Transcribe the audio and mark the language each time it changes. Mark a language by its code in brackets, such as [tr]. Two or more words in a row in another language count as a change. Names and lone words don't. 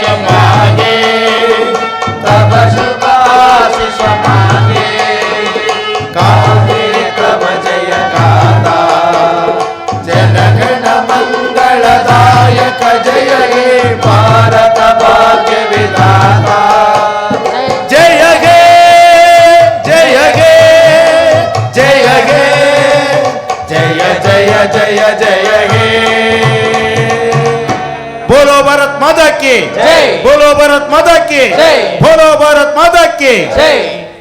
[bn] মাগে তব শুভ আশিস মাগে কাব্য তব জয় গাথা জনগণ মঙ্গলদায়ক জয় হে ভারত ভাগ্য বিধাতা জয় হে জয় হে জয় হে জয় জয় জয় জয় হে. [hi] बोलो भारत माता की जय. बोलो भारत माता की जय. बोलो भारत माता की जय.